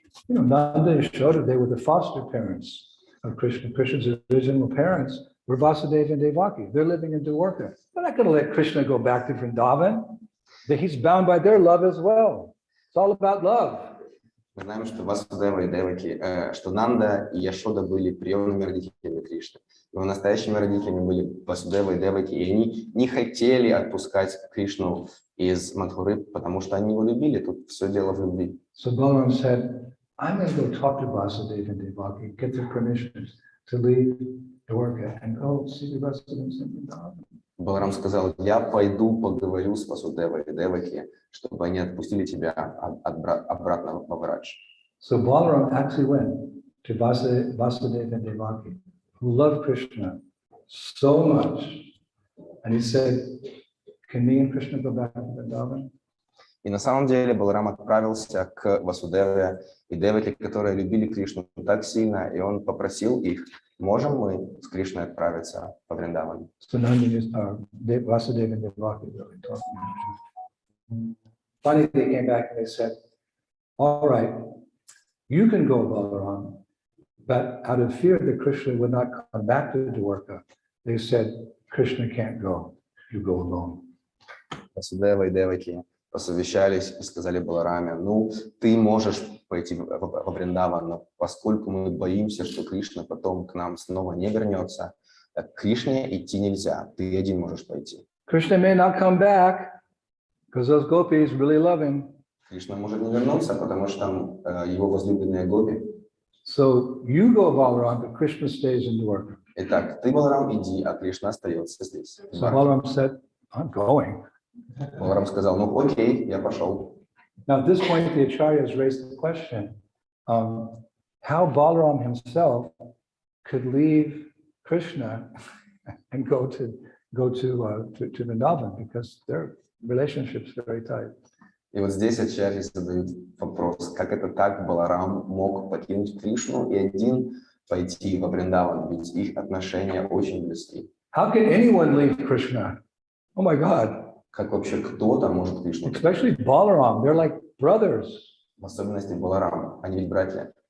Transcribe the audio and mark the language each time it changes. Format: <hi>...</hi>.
<en>Nanda and Yashoda, they were the foster parents of Krishna. Krishna's original parents were Vasudeva and Devaki. They're living in Dwarka. They're not going to let Krishna go back to Vrindavan. He's bound by their love as well. It's all about love.</en> <ru>Мы знаем, что Васудева и Деваки, что Нанда и Яшода были приемными родителями Кришны. Но настоящими родителями были Васудева и Деваки, и они не хотели отпускать Кришну из Мадхуры, потому что они его любили. Тут все дело в любви.</ru> <en>So Balaram said, I'm going to go talk to Vasudeva and Devaki, get their permissions to leave Dwarka and go see the residents in Vrindavan.</en> <ru>Баларам сказал, я пойду поговорю с Васудевой и Деваки, чтобы они отпустили тебя обратно в Врадж.</ru> <en>So Balaram actually went to Vasudeva and Devaki, who loved Krishna so much. And he said, can me and Krishna go back to Vrindavan?</en> <ru>И на самом деле Баларам отправился к Васудеве и Деваке, которые любили Кришну так сильно, и он попросил их, можем мы с Кришной отправиться по Вриндавану?</ru> <en>So Vasudeva and Devaki really talking. Finally, they came back and they said, all right, you can go, Balaram, but out of fear that Krishna would not come back to Dwarka, they said, Krishna can't go, you go alone.</en> <ru>Васудева и Деваки посовещались и сказали Балараме, ну, ты можешь пойти во Вриндаван, но поскольку мы боимся, что Кришна потом к нам снова не вернется, к Кришне идти нельзя, ты один можешь пойти.</ru> <en>Krishna may not come back because those gopis really love him.</en> <ru>Кришна может не вернуться, потому что там его возлюбленные гопи.</ru> <en>So you go, Balaram, but Krishna stays in Dwarka.</en> <ru>Итак, ты, Баларам, иди, а Кришна остается здесь.</ru> <en>So Balaram said, I'm going.</en> <ru>Баларам сказал, ну окей, я пошел.</ru> <en>Now, at this point, the Acharyas raised the question, how Balaram himself could leave Krishna and go to Vrindavan, because their relationship's very tight.</en> <ru>И вот здесь Ачарьи задают вопрос, как это так Баларам мог покинуть Кришну и один пойти во Вриндаван, ведь их отношения очень близки.</ru> <en>How can anyone leave Krishna? Oh my God.</en> <ru>Как вообще кто-то может Кришну?</ru> <en>Especially Balaram, they're like brothers.</en> <ru>В особенности Баларам, они ведь братья.</ru>